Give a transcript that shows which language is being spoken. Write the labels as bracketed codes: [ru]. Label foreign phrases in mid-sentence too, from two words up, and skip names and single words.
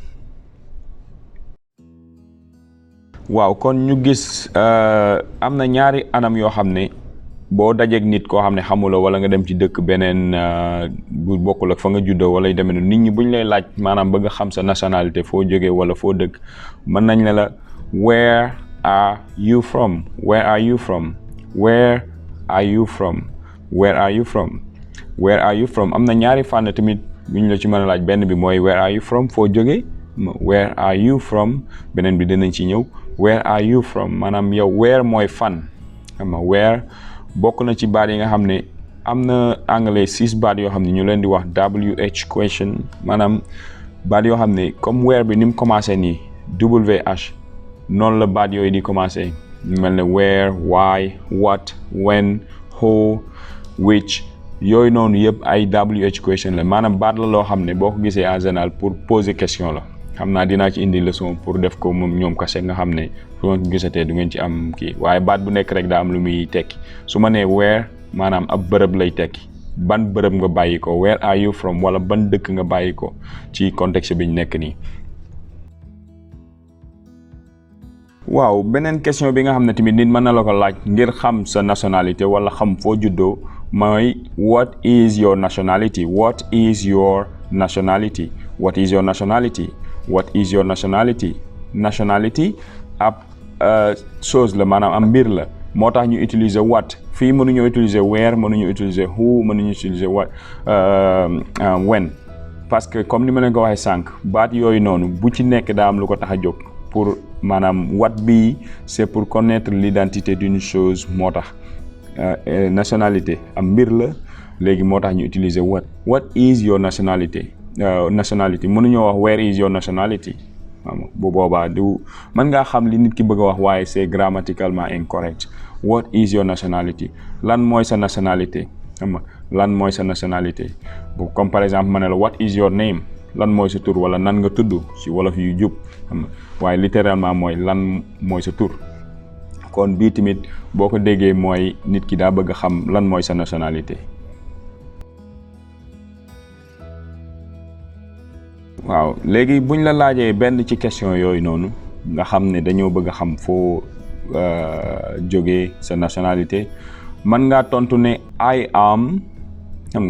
[wo] waaw kon ñu gis am na ñaari anam yoo xam ne boo dajeeg nit koo xam ne xamuloo wala nga dem ci dëkk beneen bu bokkul ak fa nga juddoo wala yu demee noonu nit ñi buñ lay laaj maanaam bëgg a xam sa nationalité foo jógee wala foo dëkk mën nañ ne la [en] where are you from where are you from where are you from where are you from where are you from [wo] am na ñaari fànn tamit buñ la ci mën a laaj benn bi mooy [en] where are you from [wo] foo jógee [en] where are you from [wo] beneen bi dinañ ci ñëw [en] where are you from [wo] maanaam yow where mooy fan xam nga where bokk na ci baat yi nga xam ne am na anglais 6 baat yoo xam ne ñu leen di wax [en] WH question [wo] maanaam baat yoo xam ne comme where bi ni mu commencé nii WH noonu la baat yooyu di commencé ñu mel ne [en] where why what when who which [wo] yooyu noonu yëpp ay WH question la maanaam baat la loo xam ne boo ko gisee [fr] en général pour poser question [wo] la xam naa dinaa ci indi leçon pour def ko moom ñoom kase nga xam ne su ma ko gisatee du ngeen ci am kii waaye baat bu nekk rek daa am lu muy tekki su ma nee where maanaam ab bërëb lay tekki ban bërëb nga bàyyi ko [en] where are you from [wo] wala ban dëkk nga bàyyi ko ci contexte bi ñu nekk nii. waaw beneen question bi nga xam ne tamit nit mën na la ko laaj ngir xam sa nationalité wala xam foo juddoo mooy [en] what is your nationality what is your nationality what is your nationality what is your nationality nationality [wo] ab chose la maanaam am mbir la moo tax ñu utiliser what fii mënuñu utiliser where mënuñu utiliser who mënuñu utiliser what when [fr] parce que comme [wo] ni ma leen ko waxee sànq baat yooyu noonu bu ci nekk daa am lu ko tax a jóg pour maanaam what bi [fr] c'est pour connaître l'identité d'une chose [wo] moo tax nationalité am mbir la léegi moo tax ñu utiliser [en] what is your nationality nationality [wo] mënuñoo wax [en] where is your nationality [wo] bu boobaa du mën ngaa xam li nit ki bëgg a wax waaye [fr] c'est grammaticalement incorrect [en] what is your nationality [wo] lan mooy sa nationalité xam nga lan mooy sa nationalité bu [fr] comme par exemple [wo] ma ne la [en] what is your name [wo] lan mooy sa tur wala nan nga tudd ci wolof yu jub xam nga waaye littéralement mooy lan mooy sa tur kon bii tamit boo ko déggee mooy nit ki daa bëgg a xam lan mooy sa nationalité. waaw léegi buñ la laajee benn ci question yooyu noonu nga xam ne dañoo bëgg a xam foo jógee sa nationalité man ngaa tontu ne [en] I am [wo] xam